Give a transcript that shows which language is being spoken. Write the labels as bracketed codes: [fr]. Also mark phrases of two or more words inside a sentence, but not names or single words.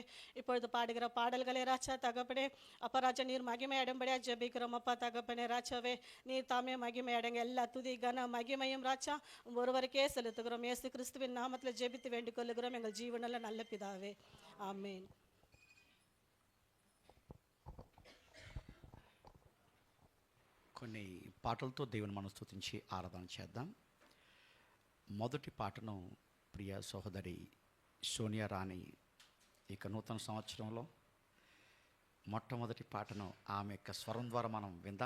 [ta] இப்பொழுது பாடுகிற பாடல்களை ராஜா தகப்பனே அப்பா ராஜா நீர் மகிமை அடைம்படியா ஜெபிக்கிறோம் அப்பா தகப்பனே ராஜாவே. நீர் தாமே மகிமை அடைங்க, எல்லா துதி கன மகிமையும் ராஜா ஒருவருக்கே செலுத்துகிறோம். இயேசு கிறிஸ்துவின் நாமத்தில் ஜெபித்து வேண்டிக் கொள்ளுகிறோம் எங்கள் ஜீவனில் நல்ல பிதாவே, [te] ఆమేన్. కొన్ని పాటలతో దేవుని మనం స్తుతించి ఆరాధన చేద్దాం. మొదటి పాటను ప్రియ సహోదరి సోనియా రాణి ఇక నూతన సంవత్సరంలో మొట్టమొదటి పాటను ఆమె యొక్క స్వరం ద్వారా మనం విందాం.